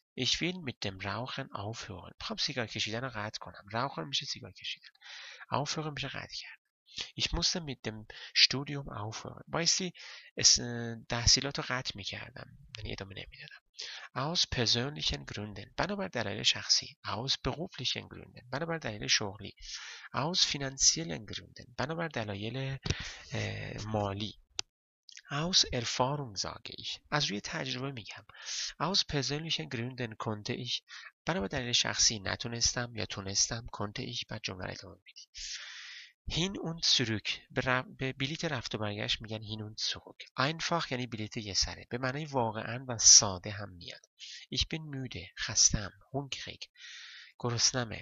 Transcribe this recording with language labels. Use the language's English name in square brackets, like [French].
[German] Ich will mit dem Rauchen aufhören. [Persian] میخوام سیگار کشیدن رو قطع کنم. Rauchen میشه سیگار کشیدن. Aufhören میشه قطع کردن. [German] Ich musste mit dem Studium aufhören. [Persian] بایستی تحصیلات رو قطع میکردم. یعنی ادامه نمیدادم. [German] Aus persönlichen Gründen. [Persian] بنابر دلایل شخصی. [German] Aus beruflichen Gründen. [Persian] بنابر دلایل شغلی. [German] Aus finanziellen Gründen. [Persian] بنابر دلایل مالی. [German] Aus Erfahrung sage ich. [Persian] از روی تجربه میگم. [German] Aus persönlichen Gründen konnte ich. [Persian] بنابر دلیل شخصی نتونستم یا تونستم. [German] konnte ich [Persian] بعد جمله رو ادامه میدی. [German] Hin und zurück. [Persian] به بلیت رفت و برگشت میگن [German] hin und zurück. [Persian] Einfach یعنی بلیت یه سره. به معنی واقعا و ساده هم میاد. [German] Ich bin müde. خستم. hungrig. گرسنمه.